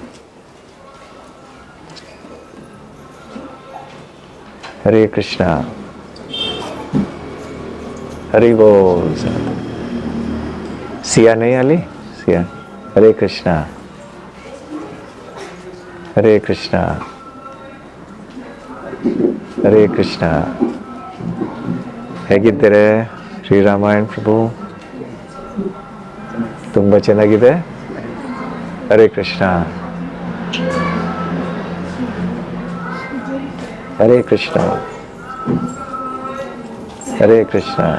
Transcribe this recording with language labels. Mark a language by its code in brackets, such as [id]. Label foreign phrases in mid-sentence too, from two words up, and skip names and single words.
[hi] हरे कृष्णा हरि बोल। [mr] सिया नहीं आली? सिया। [hi] हरे कृष्णा हरे कृष्णा हरे कृष्णा। [kn] ಹೇಗಿದ್ದೀರಾ ಶ್ರೀರಾಮಾಯಣ ಪ್ರಭು? ತುಂಬ ಚೆನ್ನಾಗಿದೆ. ಹರೇ ಕೃಷ್ಣ ಹರೇ ಕೃಷ್ಣ ಹರೇ ಕೃಷ್ಣ.